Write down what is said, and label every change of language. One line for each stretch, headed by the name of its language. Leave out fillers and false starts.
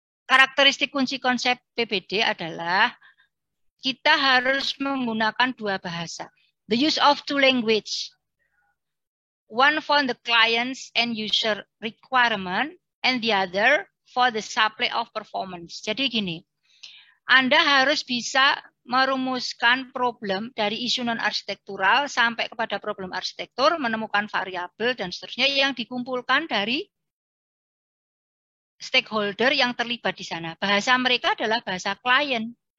Indonesian: Karakteristik kunci konsep PBD adalah kita harus menggunakan dua bahasa.
English: The use of two language. One for the client's and user requirement and the other for the supply of performance.
Indonesian: Jadi gini, Anda harus bisa merumuskan problem dari isu non-arsitektural sampai kepada problem arsitektur, menemukan variabel dan seterusnya yang dikumpulkan dari stakeholder yang terlibat di sana. Bahasa mereka adalah bahasa klien.